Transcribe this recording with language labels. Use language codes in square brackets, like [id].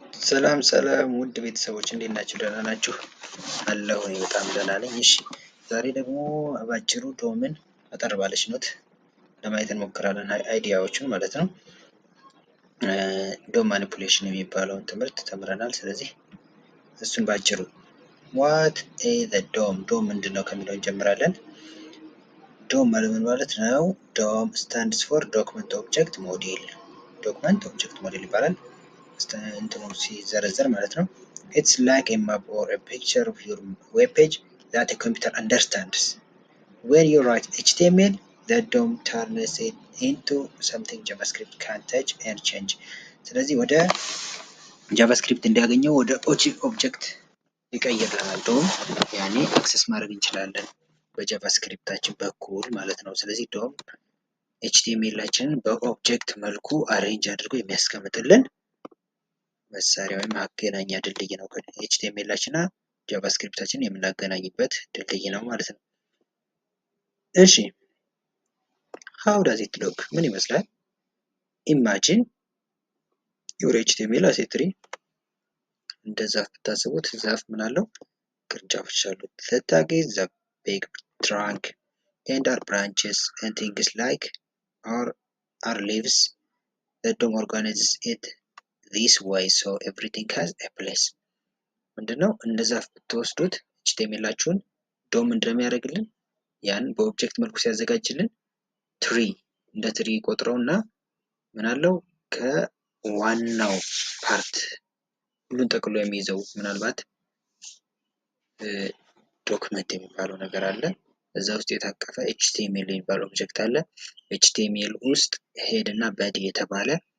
[am] ሰላም ሰላም ውድ ቤተሰቦች እንዴት ናችሁ? ደህና ናችሁ? አለሁ እኔ በጣም ደህና ነኝ። እሺ ዛሬ ደግሞ ባጭሩ ዶምን አጠር ባለች ኖት ለማየት እንሞክራለን፣ አይዲያዎቹን ማለት ነው። ዶም ማኒፑሌሽን የሚባለውን ትምህርት ተምረናል። ስለዚህ እሱን ባጭሩ [en] ዋት ኢዝ ዘ ዶም፣ [am] ዶም ምንድን ነው ከሚለው እንጀምራለን። ዶም ማለት ነው? [en] ዶም ስታንድስ ፎር ዶክመንት ኦብጀክት ሞዴል፣ ዶክመንት ኦብጀክት ሞዴል [am] ይባላል። እንትኑ ሲዘረዘር ማለት ነው። [en] It's like a map or a picture of your web page that a computer understands. When you write HTML, the DOM turns it into something JavaScript can touch and change. [am] ስለዚህ ወደ ጃቫስክሪፕት እንዲያገኘው ወደ ኦብጀክት ይቀይርልናል። ዶም ያኔ አክሰስ ማድረግ እንችላለን በጃቫስክሪፕታችን በኩል ማለት ነው። ስለዚህ ዶም ኤችቲኤምኤላችንን በኦብጀክት መልኩ አሬንጅ አድርጎ የሚያስቀምጥልን መሳሪያ ወይም ማገናኛ ድልድይ ነው። ኤችቲኤምኤላችን እና ጃቫስክሪፕታችንን የምናገናኝበት ድልድይ ነው ማለት ነው። እሺ [en] how does it look? [am] ምን ይመስላል? [en] imagine your HTML as a tree። [am] እንደ ዛፍ ብታስቡት፣ ዛፍ ምን አለው? ቅርንጫፎች አሉት። [en] the tag is the big trunk and our branches and things like our leaves. the DOM organizes it this way so everything has a place። [am] ምንድነው? እንደ ዛፍ ብትወስዱት ኤችቲኤምኤላችሁን ዶም እንደሚያደርግልን ያን በኦብጀክት መልኩ ሲያዘጋጅልን ትሪ እንደ ትሪ ቆጥረውና ምን አለው ከዋናው ፓርት ሁሉን ጠቅሎ የሚይዘው ምናልባት ዶክመንት የሚባለው ነገር አለ። እዛ ውስጥ የታቀፈ ኤችቲኤምኤል የሚባለው ኦብጀክት አለ። ኤችቲኤምኤል ውስጥ ሄድ እና በዲ የተባለ